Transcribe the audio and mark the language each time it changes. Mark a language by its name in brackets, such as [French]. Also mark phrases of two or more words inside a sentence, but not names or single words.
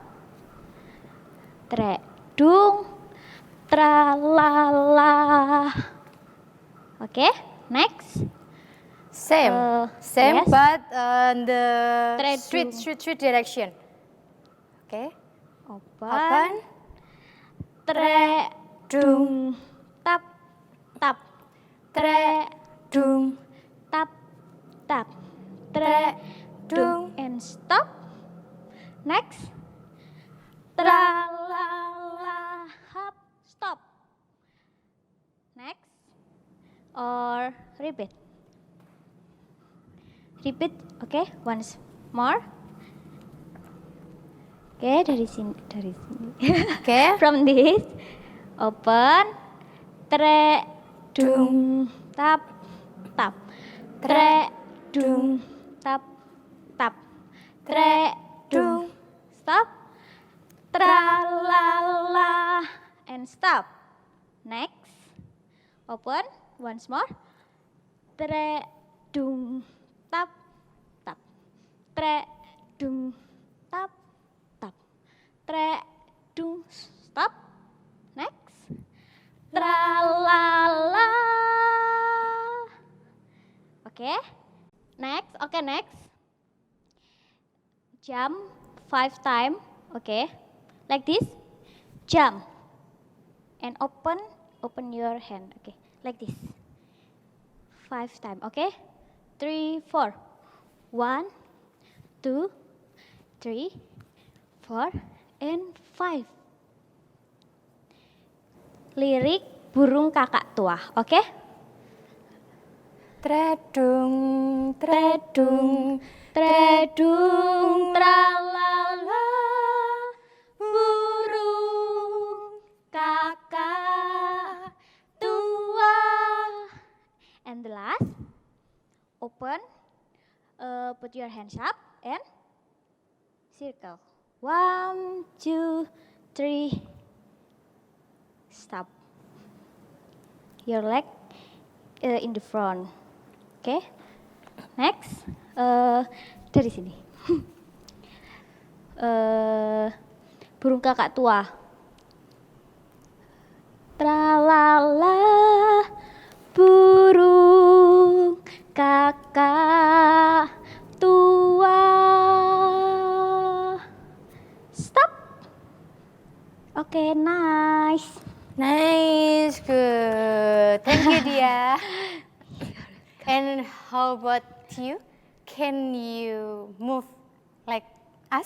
[English] Tredung. Tralala. Okay, next. Same, Yes. but the Tredung. street direction. Okay. Open. Open. Tre, dung, tap, tap. Tre, Dung. tap, tap. Tre, dung, Dung. and stop. Next. Tra, la, la, hop, stop. Next. Or repeat. Repeat, okay? Once more. [Indonesian] Okay, dari sini. [English] Okay. From this, open, tre, dung, tap, tap. Tre, dung, tap, tap. Tre, dung, stop. Tra, la, la, and stop. Next, open, once more. Tre, dung, tap, tap. Tre, dung, tap, tap. Tre, dung, stop. Next. Tra, la, la. Okay. Next, okay, next. Jump 5 times, okay. Like this. Jump. And open your hand, okay. Like this. 5 times, okay. 3, 4. 1, 2, 3, 4, and 5. [Indonesian] Lirik burung kakak tua, oke? [English] Tredung, tredung, Tredung, tralala, [Indonesian] burung kakak tua. [English] And the last, open, put your hands up and circle. 1, 2, 3, stop. Your leg in the front. Okay. Next, [Indonesian] dari sini. Burung kakak tua. Tralala, burung kakak tua. [English] Stop. Okay, nice. Nice, good. Thank you, Dia. And how about you? Can you move like us?